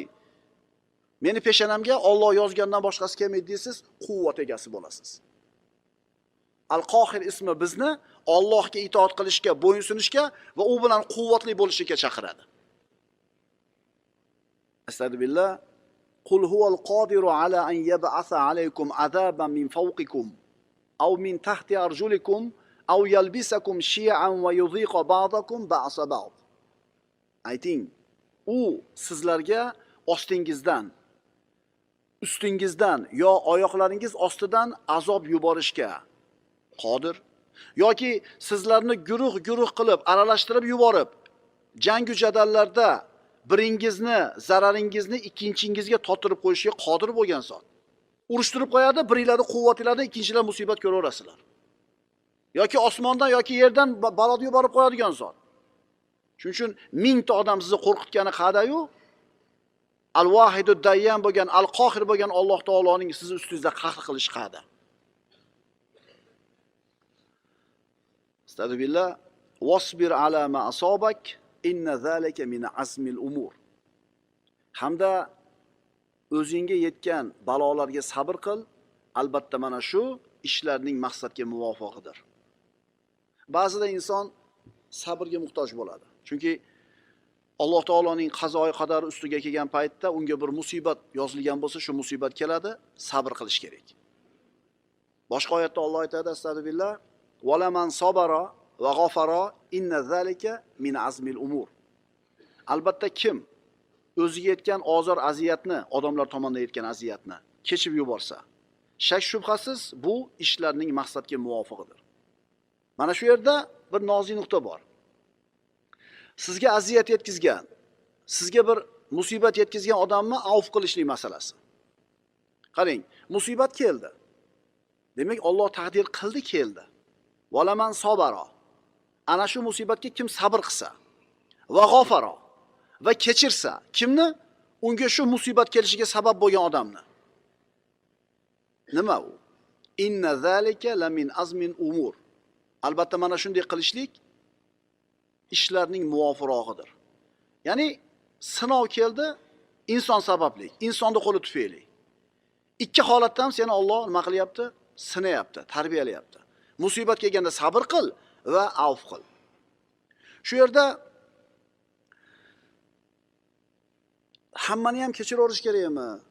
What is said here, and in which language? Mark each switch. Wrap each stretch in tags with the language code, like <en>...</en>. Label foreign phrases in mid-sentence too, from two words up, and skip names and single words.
<uz>Meni peshanamga Alloh yozgandan boshqasi kelmaydi deysiz, quvvat egasi bo'lasiz. Al-Qohir ismi bizni Allohga itoat qilishga, bo'yinsunishga va u bilan quvvatli bo'lishga chaqiradi. Astagfirullah.</uz> <ar>قل هو القادر على أن يبعث عليكم عذابا من فوقكم أو من تحت أرجلكم أو يلبسكم شيعا ويذيق بعضكم بأس بعض.</ar> <uz>Ayting, u sizlarga ostingizdan, ustingizdan yo oyoqlaringiz ostidan azob yuborishga qodir, yoki sizlarni guruh qilib aralashtirib yuborib, jangu jadallarda biringizni zararingizni ikkinchingizga totirib qo'yishga qodir bo'lgan zot. Urushtirib qo'yadi, biringlarni quvvatinglardan ikkinchilar musibat ko'raverasizlar. Yoki osmondan yoki yerdan balod yuborib qo'yadigan zot. Shuning uchun mingta odam sizni qo'rqitgani qadayu, Al-Vahidud Dayyan bo'lgan, Al-Qohir bo'lgan Alloh taoloning siz ustingizda qahr qilish qada. Astagfirullah.</uz> <ar>واصبر على ما أصابك إن ذلك من عزم الأمور.</ar> <uz>Hamda o'zingga yetgan balolarga sabr qil, albatta mana shu ishlarning maqsadga muvofiqidir. Ba'zida inson sabrga muhtoj bo'ladi. Chunki Alloh taoloning qazoyi qadari ustiga kelgan paytda unga bir musibat yozilgan bo'lsa, shu musibat keladi, sabr qilish kerak. Boshqa oyatda Alloh aytadi, astagfirullah,</uz> <ar>"ولمن صبر وغفر إن ذلك من عزم الأمور."</ar> <uz>Albatta kim o'ziga yetgan ozor aziyatni, odamlar tomonidan yetgan aziyatni kechib yuborsa, shak shubhasiz bu ishlarning maqsadga muvofiqidir. Mana shu yerda bir nozik nuqta bor. Sizga aziyat yetkazgan, sizga bir musibat yetkazgan odamni avf qilishlik masalasi. Qarang, musibat keldi. Demak, Alloh taqdir qildi, keldi.</uz> <ar>ولمن صبر.</ar> <uz>Ana shu musibatga kim sabr qilsa</uz> <ar>وغفر</ar> <uz>va kechirsa, kimni? Unga shu musibat kelishiga sabab bo'lgan odamni. Nima u?</uz> <ar>إن ذلك لمن عزم الأمور.</ar> <uz>Albatta mana shunday qilishlik ishlarning muvofirog'idir. Ya'ni sinov keldi, inson sababli, insonning qo'li tufayli. Ikki holatda ham seni Alloh nima qilyapti? Sinayapti, tarbiyalayapti. Musibat kelganda sabr qil va avf qil. Shu yerda hammani ham kechiraverish kerakmi?</uz>